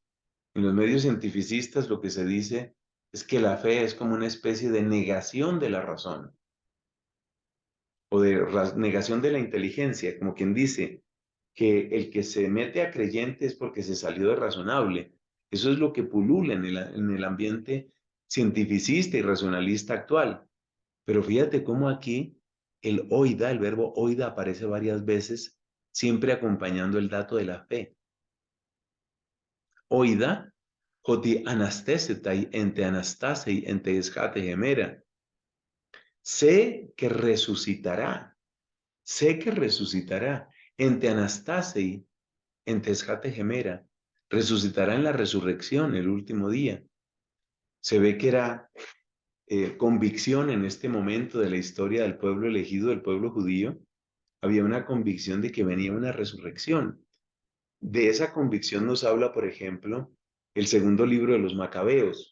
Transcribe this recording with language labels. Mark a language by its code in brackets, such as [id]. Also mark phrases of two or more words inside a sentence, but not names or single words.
[es] En los medios cientificistas lo que se dice es que la fe es como una especie de negación de la razón o de negación de la inteligencia, como quien dice que el que se mete a creyente es porque se salió de razonable. Eso es lo que pulula en el ambiente cientificista y racionalista actual. Pero fíjate cómo aquí el oida, el verbo oida aparece varias veces, siempre acompañando el dato de la fe. [el] Οἶδα ὅτι ἀναστήσεται ἐν τῇ ἀναστάσει ἐν τῇ ἐσχάτῃ ἡμέρᾳ. [es] Sé que resucitará, sé que resucitará, [el] ἐν τῇ ἀναστάσει ἐν τῇ ἐσχάτῃ ἡμέρᾳ. [es] Resucitará en la resurrección, el último día. Se ve que era convicción en este momento de la historia del pueblo elegido, del pueblo judío. Había una convicción de que venía una resurrección. De esa convicción nos habla, por ejemplo, el segundo libro de los Macabeos.